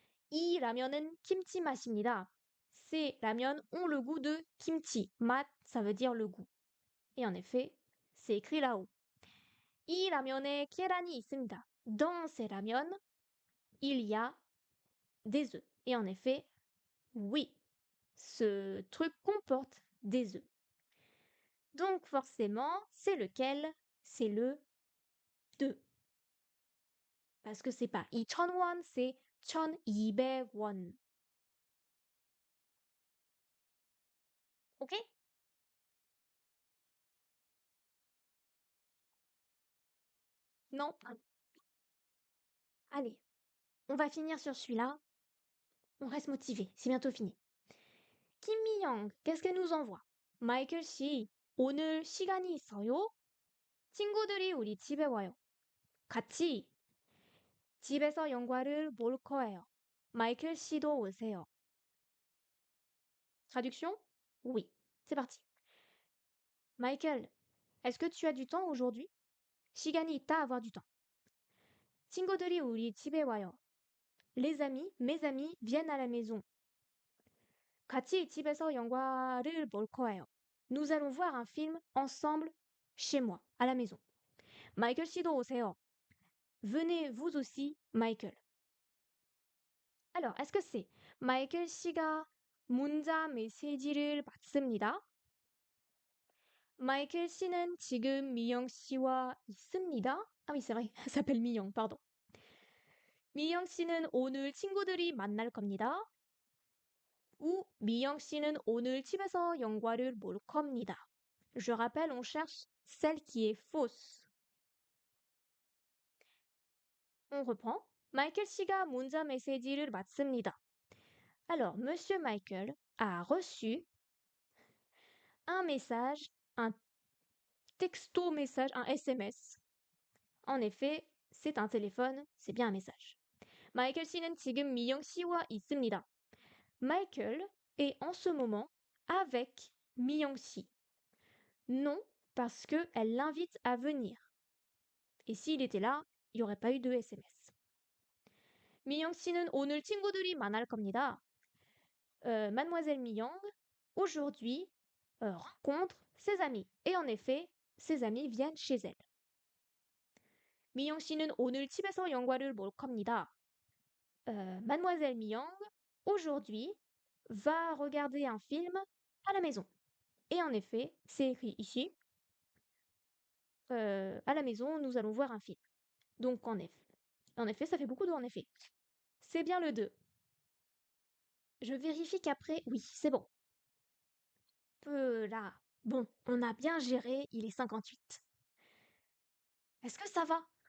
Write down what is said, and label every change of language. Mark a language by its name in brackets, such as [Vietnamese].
[Korean] 이 라면은 김치 맛입니다. [French] Ces ramen ont le goût de kimchi. 맛, ça veut dire le goût. Et en effet, c'est écrit là-haut. [Korean] 이 라면에 계란이 있습니다. [French] Dans ces ramen, il y a des œufs. Et en effet, oui, ce truc comporte des œufs. Donc forcément, c'est lequel? C'est le 2. Parce que c'est pas 2,000 won, c'est 1,200 won. Ok? Non? Allez, on va finir sur celui-là. On reste motivé, c'est bientôt fini. Kim Mi-young, qu'est-ce qu'elle nous envoie? [Korean] Michael 씨, 오늘 시간이 있어요? 친구들이 우리 집에 와요. 같이 집에서 영화를 볼 거예요. Michael 씨도 오세요. [French] Traduction? Oui. C'est parti. Michael, est-ce que tu as du temps aujourd'hui? [Korean] 시간이 있다, [French] avoir du temps. [Korean] 친구들이 우리 집에 와요. [French] Les amis, mes amis, viennent à la maison. [Korean] 같이 집에서 영화를 볼 거예요. [French] Nous allons voir un film ensemble chez moi, à la maison. [Korean] Michael 씨도 오세요. [French] Venez vous aussi, Michael. Alors, est-ce que c'est Michael [Korean] 씨가 문자 메시지를 받습니다. Michael 씨는 지금 미영 씨와 있습니다. [French] Ah oui, c'est vrai, elle s'appelle 미영, pardon. [Korean] 미영 씨는 오늘 친구들이 만날 겁니다. [French] Ou [Korean] 미영 씨는 오늘 집에서 영화를 볼 겁니다. [French] Je rappelle, on cherche celle qui est fausse. On reprend. [Korean] Michael 씨가 문자 메시지를 받습니다. [French] Alors, Monsieur Michael a reçu un message, un texto message, un SMS. En effet, c'est un téléphone, c'est bien un message. [Korean] Michael 씨는 지금 미영 씨와 있습니다. [French] Michael est en ce moment avec 미영 씨. Non, parce qu'elle l'invite à venir. Et s'il était là, il n'y aurait pas eu de SMS. [Korean] 미영 씨는 오늘 친구들이 만날 겁니다. [French] Mademoiselle Miyang, aujourd'hui, rencontre ses amis. Et en effet, ses amis viennent chez elle. [Korean] 미영 씨는 오늘 집에서 영화를 볼 겁니다. [French] Mademoiselle Miyang, aujourd'hui, va regarder un film à la maison. Et en effet, c'est écrit ici, à la maison, nous allons voir un film. Donc en effet, ça fait beaucoup de en effet. C'est bien le 2. Je vérifie qu'après, oui, c'est bon. Là, bon, on a bien géré, il est 58. Est-ce que ça va?